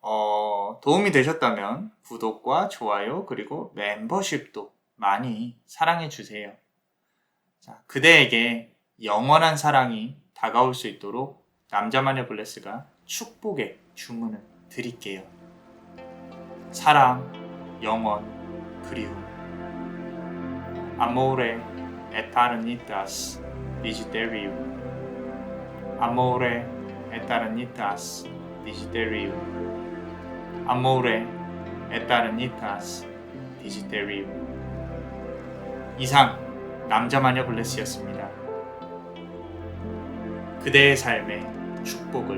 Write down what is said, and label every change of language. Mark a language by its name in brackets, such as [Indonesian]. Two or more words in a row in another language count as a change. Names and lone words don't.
[Korean] 도움이 되셨다면 구독과 좋아요 그리고 멤버십도 많이 사랑해 주세요. 자, 그대에게 영원한 사랑이 다가올 수 있도록 남자마녀 블레스가 축복의 주문을 드릴게요. 사랑, 영원, 그리움. [Latin] Amore eternitas Desiderium. Amore eternitas Desiderium. Amore eternitas Desiderium. [Korean] 이상 남자마녀 블레스였습니다. 그대의 삶에 축복을.